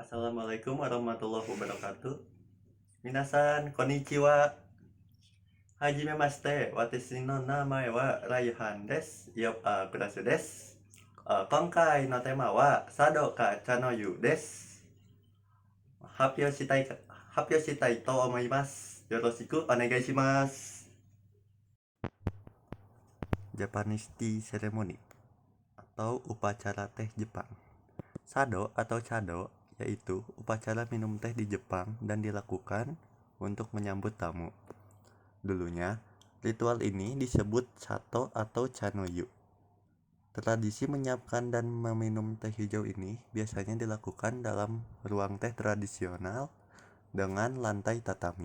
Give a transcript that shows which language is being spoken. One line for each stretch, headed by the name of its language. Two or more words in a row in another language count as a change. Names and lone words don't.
Arabic: السلام عليكم ورحمة الله وبركاته.
Japanese: 皆さん、こんにちは。はじめまして. 私の名前はRaihanです。クラスです. 今回のテーマは茶道か茶の湯です. 発表したいと思います. よろしくお願いします.
English: Japanese Tea Ceremony
Indonesian: atau upacara teh Jepang. Sado atau chado yaitu upacara minum teh di Jepang dan dilakukan untuk menyambut tamu. Dulunya, ritual ini disebut Sato atau Chanoyu. Tradisi menyiapkan dan meminum teh hijau ini biasanya dilakukan dalam ruang teh tradisional dengan lantai tatami.